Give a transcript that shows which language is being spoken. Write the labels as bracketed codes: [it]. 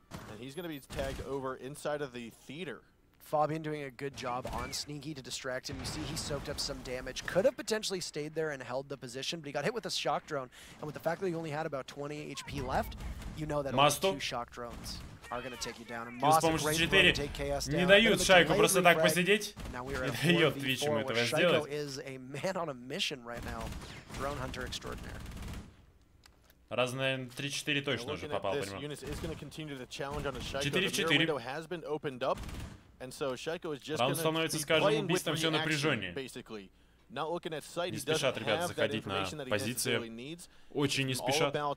[en] And he's going to be tagged over inside of the theater. Fabian doing a good job on Sneaky to distract him. You see he soaked up some damage. Could have potentially stayed there and held the position, but he got hit with a shock drone. And with the fact that he only had about 20 HP left, you know that only 2 shock drones are going to take you down. And Moss, a great throw to take Chaos down. [ru] Не дают Шайку просто так посидеть. Не дает Twitch ему этого сделать. [en] Shaiko is a man on a mission right now. Drone Hunter extraordinaire. [ru] Раз, наверное, 3-4 точно уже попал, понимаю. 4-4. Раунд становится с каждым убийством все напряженнее. Не спешат ребята заходить на позиции. Очень не спешат.